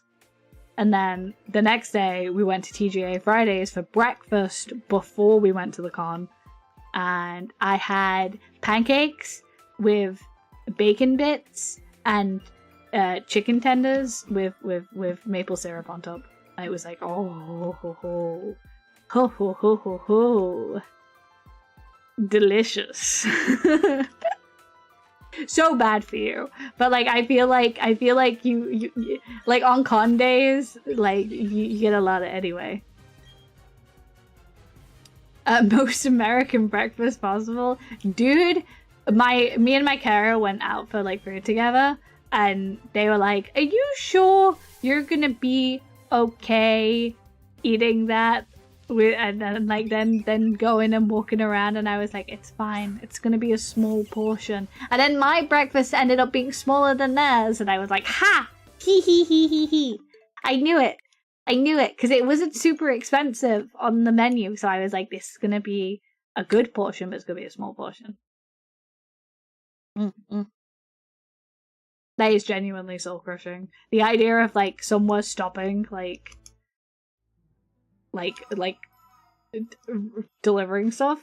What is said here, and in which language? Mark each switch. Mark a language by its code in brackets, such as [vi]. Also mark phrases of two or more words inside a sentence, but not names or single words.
[en] And then the next day, we went to TGA Fridays for breakfast before we went to the con. And I had pancakes with bacon bits and chicken tenders with maple syrup on top. And it was like, oh, ho, ho, ho, ho, ho, ho, ho. Delicious. So bad for you, but like I feel like you like on con days, like you get a lot of anyway. Most American breakfast possible, dude. Me and my carer went out for like food together, and they were like, "Are you sure you're gonna be okay eating that?" And then like then going and walking around, and I was like, it's fine, it's gonna be a small portion. And then my breakfast ended up being smaller than theirs, and I was like, ha, hee hee hee hee hee. I knew it because it wasn't super expensive on the menu, so I was like, this is gonna be a good portion, but it's gonna be a small portion. That is genuinely soul crushing. The idea of like somewhere stopping like delivering stuff.